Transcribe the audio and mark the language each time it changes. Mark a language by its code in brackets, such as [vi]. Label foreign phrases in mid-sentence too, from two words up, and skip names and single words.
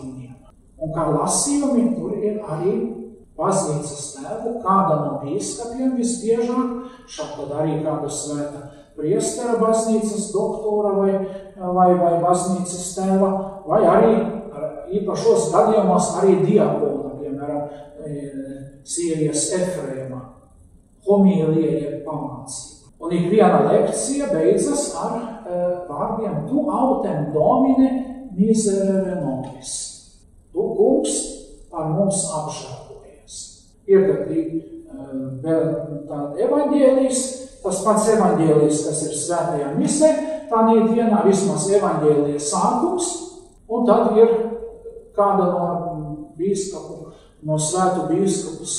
[lv] Un kā lasījumi tur ir arī baznīcas tēvu, kāda no bīskapiem visbiežāk, šādi arī kāda svēta priestera baznīcas doktora vai baznīcas tēva, vai arī īpašos gadījumos arī diakona, piemēram, Sīrijas Efrēma, homīlija jeb pamācība. Un ikviena lekcija beidzas ar vārdiem [la] tu autem domine miserere nobis. [lv] Tu, kungs, par mums apžēlojies. Ir tā evaņģēlijs, tas pats evaņģēlijs, kas ir svētajā misē, tā dienā vismaz evaņģēlija sākums, un tad ir kāda no svētu bīskapu skaidrojums.